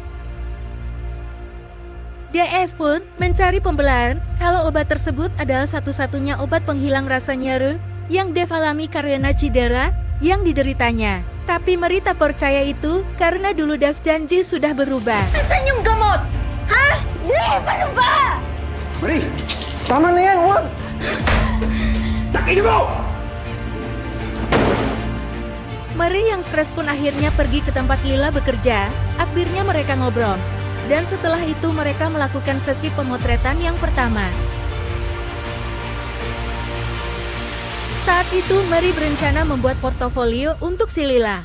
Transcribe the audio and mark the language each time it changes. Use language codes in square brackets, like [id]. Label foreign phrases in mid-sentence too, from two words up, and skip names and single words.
[id] Dev pun mencari pembelaan kalau obat tersebut adalah satu-satunya obat penghilang rasa nyeri yang Dev alami karena cedera yang dideritanya. Tapi Mary tak percaya itu karena dulu Dev janji sudah berubah. [tl] Nasaan yung gamot? Ha? Dev, ano ba? Marie, tama na yan, huwag! Takin mo! [id] Mary yang stres pun akhirnya pergi ke tempat Lila bekerja. Akhirnya mereka ngobrol. Dan setelah itu mereka melakukan sesi pemotretan yang pertama. Saat itu Mary berencana membuat portofolio untuk si Lila.